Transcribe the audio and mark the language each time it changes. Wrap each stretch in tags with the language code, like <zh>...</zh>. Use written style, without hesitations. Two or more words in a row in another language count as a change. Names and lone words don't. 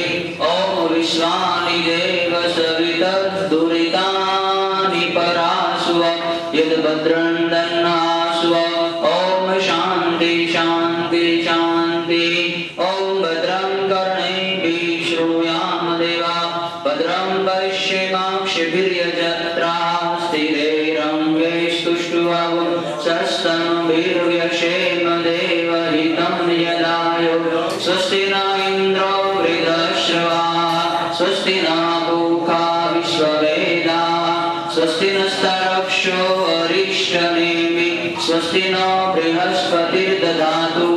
<sa>ઓમ વિશ્વાનિ દેવ સવિતર્દુરિતાનિ પરાસ્વ યદ્ભદ્રં દન્નાસ્વ. ઓમ શાંતિ શાંતિ શાંતિ. ઓમ ભદ્રં કર્ણેભિः શૃણુયામ દેવા ભદ્રં પશ્યેમાક્ષિभिर्यजत्राः स्थिरैरङ्गैस्तुष्ट्वा सस्तनुभिर्व्यशेम देवहितं यदाय. स्वस्ति न इन्द्रो वृद्धश्रवाः स्वस्ति न पूषा विश्ववेदाः स्वस्ति नस्तार्क्ष्यो अरिष्टनेमिः स्वस्ति न बृहस्पतिर्दधातु.</sa>